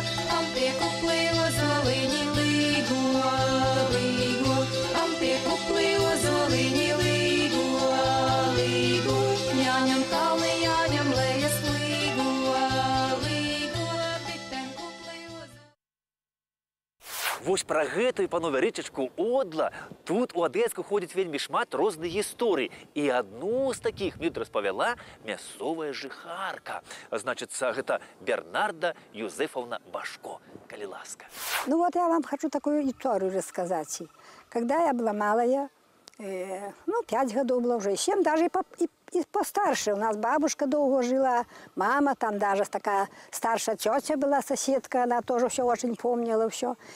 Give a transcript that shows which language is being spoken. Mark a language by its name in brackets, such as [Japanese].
[Latvian] kam tie kupli ozoliņi līgo, kam tie kupli ozoliņi līgo, jāņem kalni, jāņem lejas līgo, bitēm kupli ozoliņi. [Belarusian] Вось пра гэтую, панове, рэчачку Одла тут у Адельску ходзіць вельмі шмат розных гісторый. І адну з такіх мне распавяла мясцовая жыхарка. Значыцца, гэта Бернарда Юзефовна Башко, калі ласка. [Russian] Ну вот я вам хочу такую историю рассказать. Когда я была малая, 5 годов было уже, 7, даже и постарше. У нас бабушка долго жила, мама там даже такая старшая тетя была, соседка, она тоже все очень помнила, все.